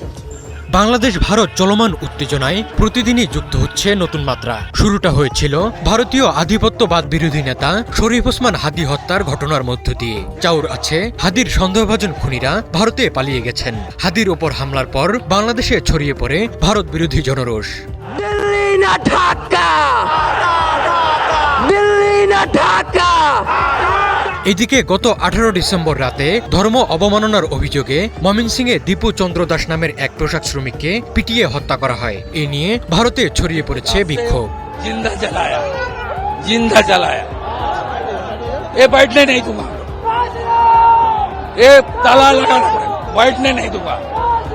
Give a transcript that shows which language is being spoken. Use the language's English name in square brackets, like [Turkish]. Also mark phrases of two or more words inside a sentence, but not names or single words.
[Bangla] বাংলাদেশ ভারত চলমান উত্তেজনায় প্রতিদিনই যুক্ত হচ্ছে নতুন মাত্রা। শুরুটা হয়েছিল ভারতীয় আধিপত্যবাদ বিরোধী নেতা শরীফ ওসমান হাদি হত্যার ঘটনার মধ্য দিয়ে। চাউর আছে, হাদির সন্দেহভাজন খুনিরা ভারতে পালিয়ে গেছেন। হাদির ওপর হামলার পর বাংলাদেশে ছড়িয়ে পড়ে ভারত বিরোধী জনরোষ। দিল্লি না ঢাকা, দিল্লি না ঢাকা। এদিকে গত 18 ডিসেম্বর রাতে ধর্ম অবমাননার অভিযোগে ময়মনসিংহে দীপু চন্দ্র দাস নামের এক পোশাক শ্রমিককে পিটিয়ে হত্যা করা হয়। এ নিয়ে ভারতে ছড়িয়ে পড়েছে বিক্ষোভ। [Hindi] जिंदा जलाया, जिंदा जलाया। ये बैठने नहीं दूंगा, ये ताला लगाना पड़ेगा, बैठने नहीं दूंगा।